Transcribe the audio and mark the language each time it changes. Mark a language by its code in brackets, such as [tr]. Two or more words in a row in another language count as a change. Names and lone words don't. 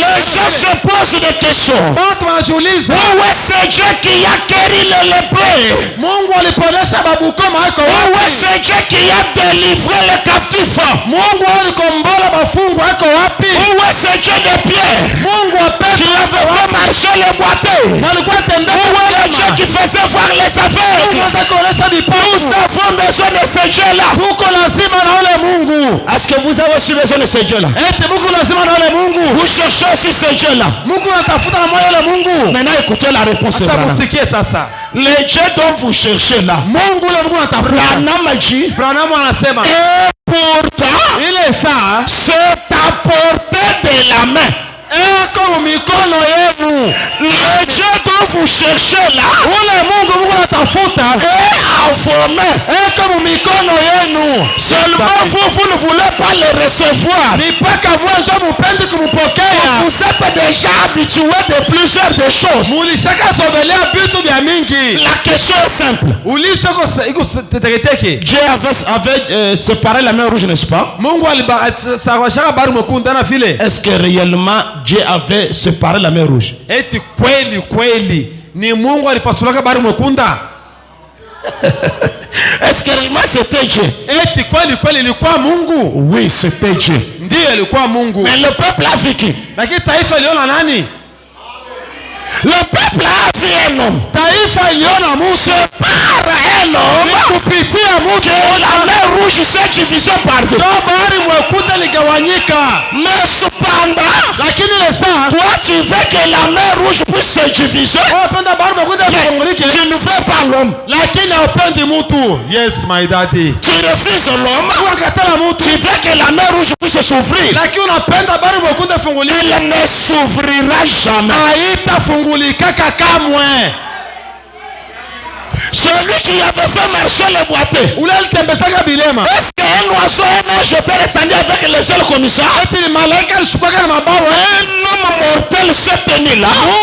[fr] Les gens se posent des questions. [sw] Bantu wanajiuliza. [fr] Où est ce Dieu qui a guéri les lépreux? [sw] Mungu aliponesha babukoma iko wapi? [fr] Où est ce Dieu qui a délivré les captifs? [sw] Mungu alikombola bafungwa iko wapi? [fr] Où est ce Dieu de Pierre? [sw] Mungu wa Petro [fr] qui avait fait marcher les boiteux? [sw] walikuwa tembea. [fr] Où est le Dieu qui faisait voir les aveugles? Nous avons besoin de ce Dieu-là. [sw] Tuko lazima na ule Mungu. [fr] Est-ce que vous avez aussi besoin de ce Dieu-là? [sw] Eti Mungu lazima na ule Mungu. [fr] Vous cherchez aussi ce Dieu-là. [sw] Mungu anatafuta na moyo ule Mungu. [fr] Maintenant écoutez la réponse. [sw] Sasa musikie sasa. [fr] Le Dieu dont vous cherchez là. [sw] Mungu ule Mungu anatafuta. Branham anasema. [fr] Et pourtant, [sw] ile saa [fr] c'est à portée de la main. [sw] Eko mikono yenu. [fr] Le Dieu dont vous cherchez là. [sw] Ule Mungu anatafuta. [fr] Et à vos mains. [sw] Eko mikono yenu. [fr] Seulement vous ne voulez pas le recevoir. [sw] Ni paka mwanzo mupendi kumpokea. [fr] Vous êtes déjà habitué de plusieurs des choses. [sw] Mulishaka sobelea vitu vya mingi. [fr] La question est simple. [sw] Ulizo iko teteketeke. [fr] Dieu avait séparé la mer rouge, n'est-ce pas? [sw] Mungu alibashaka bahari mwekundu na vile. [fr] Est-ce que réellement Dieu avait séparé la mer rouge? [sw] Eti kweli ni Mungu alipasulaka bahari mwekundu? [fr] Est-ce que réellement c'était Dieu? [sw] Eti kweli ilikuwa Mungu? [fr] Oui, c'était Dieu. [sw] Ndiyo ilikuwa Mungu. [fr] Mais le peuple a vu qui? [sw] Lakini taifa iliona nani? [fr] Le peuple a vu un homme. [sw] Taifa iliona Musa. [fr] Par un homme. [sw] Kupitia Mungu. [fr] La mer rouge s'est divisée par deux. [sw] Bahari mwekundu ligawanyika. [fr] Mais cependant, lakini le sang, toi tu veux que la mer rouge puisse se diviser. [sw] Bahari mwekundu ifungulike. [fr] Tu ne veux pas l'homme. [sw] Lakini haupendi mtu. [en] Yes my daddy. [fr] Tu refuses l'homme. [sw] Unakatala mtu. [fr] Tu veux que la mer rouge puisse s'ouvrir. [sw] Lakini unapenda bahari mwekundu ifungulike. [fr] Elle ne s'ouvrira jamais. [sw] Haitafungulika kamwe. [fr] Celui qui avait fait marcher les boiteux. Est-ce qu'un oiseau, un ange peut descendre avec les ailes comme ça? Un homme mortel se tenait là.